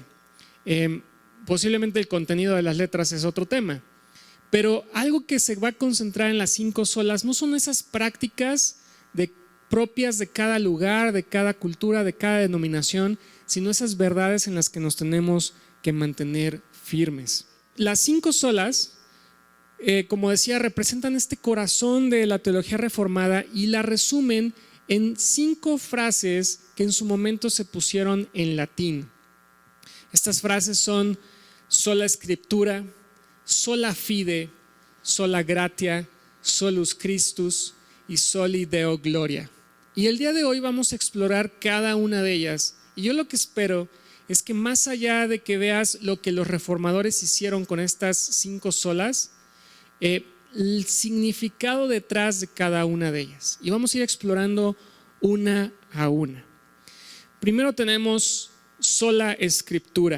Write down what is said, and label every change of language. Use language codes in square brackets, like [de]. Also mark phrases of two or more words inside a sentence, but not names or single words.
[es] Posiblemente el contenido de las letras es otro tema, pero algo que se va a concentrar en las 5 solas no son esas prácticas propias de cada lugar, de cada cultura, de cada denominación, sino esas verdades en las que nos tenemos que mantener firmes. Las 5 solas, como decía, representan este corazón de la teología reformada y la resumen en 5 frases que en su momento se pusieron en latín. Estas frases son [la] sola scriptura, sola fide, sola gratia, solus Christus [es] y [la] soli Deo gloria. [es] Y el día de hoy vamos a explorar cada una de ellas. Y yo lo que espero es que más allá de que veas lo que los reformadores hicieron con estas 5 solas, el significado detrás de cada una de ellas. Y vamos a ir explorando una a una. Primero tenemos sola escritura.